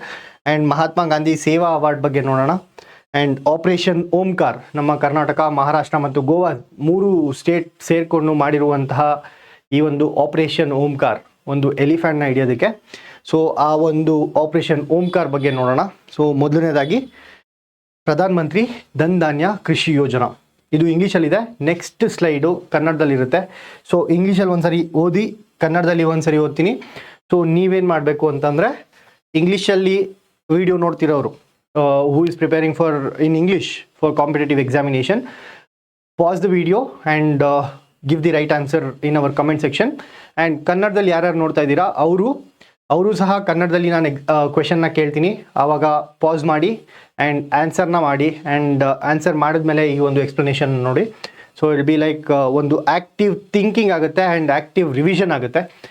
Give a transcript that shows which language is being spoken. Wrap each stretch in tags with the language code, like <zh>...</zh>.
<kn>And Mahatma Gandhi ಸೇವಾ award ಬಗ್ಗೆ ನೋಡೋಣ. ಆ್ಯಂಡ್ ಆಪರೇಷನ್ ಓಂಕಾರ್, ನಮ್ಮ ಕರ್ನಾಟಕ, ಮಹಾರಾಷ್ಟ್ರ ಮತ್ತು ಗೋವಾ 3 ಸ್ಟೇಟ್ ಸೇರಿಕೊಂಡು ಮಾಡಿರುವಂತಹ ಈ ಒಂದು ಆಪರೇಷನ್ ಓಂಕಾರ್, ಒಂದು ಎಲಿಫೆಂಟ್ನ ಹಿಡಿಯೋದಕ್ಕೆ. ಸೊ ಆ ಒಂದು ಆಪರೇಷನ್ ಓಂಕಾರ್ ಬಗ್ಗೆ ನೋಡೋಣ. ಸೊ ಮೊದಲನೇದಾಗಿ ಪ್ರಧಾನ ಮಂತ್ರಿ ಧನ್ ಧಾನ್ಯ ಕೃಷಿ ಯೋಜನಾ, ಇದು ಇಂಗ್ಲೀಷಲ್ಲಿದೆ. Next slide ಕನ್ನಡದಲ್ಲಿರುತ್ತೆ. ಸೊ ಇಂಗ್ಲೀಷಲ್ಲಿ ಒಂದ್ಸರಿ ಓದಿ, ಕನ್ನಡದಲ್ಲಿ ಒಂದ್ಸರಿ ಓದ್ತೀನಿ. ಸೊ ನೀವೇನು ಮಾಡಬೇಕು ಅಂತಂದರೆ, ಇಂಗ್ಲೀಷಲ್ಲಿ video ನೋಡ್ತಿರೋರು</kn> <en>who is preparing in English for competitive examination, pause the video and give the right answer in our comment section.</en> <kn>And ಕನ್ನಡದಲ್ಲಿ ಯಾರ್ಯಾರು ನೋಡ್ತಾ ಇದ್ದೀರಾ ಅವರು ಸಹ ಕನ್ನಡದಲ್ಲಿ ನಾನು ಕ್ವೆಶನ್ನ ಕೇಳ್ತೀನಿ, ಆವಾಗ ಪಾಸ್ ಮಾಡಿ ಆ್ಯಂಡ್ ಆನ್ಸರ್ನ ಮಾಡಿ. ಆ್ಯಂಡ್ ಆನ್ಸರ್ ಮಾಡಿದ್ಮೇಲೆ ಈ ಒಂದು ಎಕ್ಸ್ಪ್ಲನೇಷನ್ ನೋಡಿ. ಸೊ ಇಟ್ ಬಿ ಲೈಕ್ ಒಂದು ಆ್ಯಕ್ಟಿವ್ ಥಿಂಕಿಂಗ್ ಆಗುತ್ತೆ ಆ್ಯಂಡ್ ಆ್ಯಕ್ಟಿವ್ ರಿವಿಷನ್ ಆಗುತ್ತೆ.</kn>